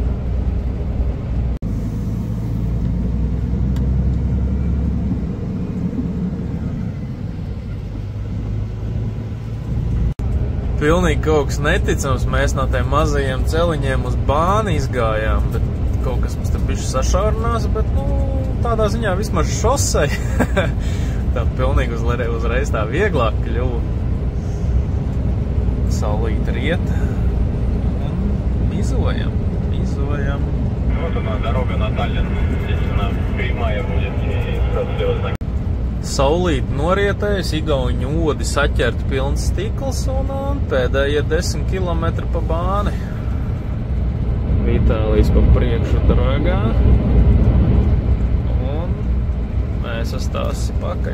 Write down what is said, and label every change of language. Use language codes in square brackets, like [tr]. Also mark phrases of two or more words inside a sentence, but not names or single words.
[lv] Pilnīgi kaut kas neticams, mēs no tiem mazajiem celiņiem uz bāni izgājām, bet kaut kas mums te bišķi sašaurinās, bet, tādā ziņā vismaz šosei. Tā pilnīgi uzreiz tā vieglāk kļuva. Saulīt riet un mizojam. [ru] газуем. Вот она, дорога на Таллин. Здесь она прямая будет и сразу лево знак. [lv] Saulīt norietējas, igauņu odi saķert pilns stikls un pēdējie 10 km pa bāni. Vitālijs pa priekšu dragā. Un mēs estāsi pakaļ.